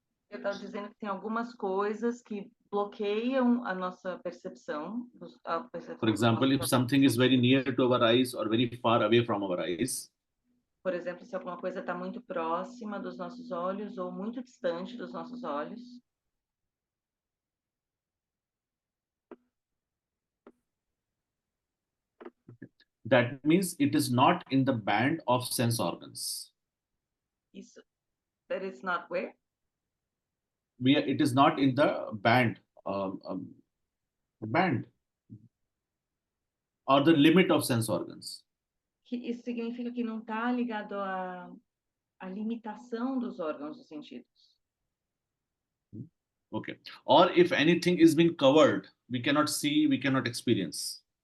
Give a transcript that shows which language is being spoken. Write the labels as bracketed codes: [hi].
[pt] Eu estava dizendo que tem algumas coisas que bloqueiam a nossa percepção. [en] For example, if something is very near to our eyes or very far away from our eyes. [pt] Por exemplo, se alguma coisa está muito próxima dos nossos olhos ou muito distante dos nossos olhos. [en] That means it is not in the band of sense organs. That it's not where? It is not in the band, band or the limit of sense organs. [pt] Isso significa que não está ligado à limitação dos órgãos dos sentidos. [en] Okay. Or if anything is being covered, we cannot see, we cannot experience.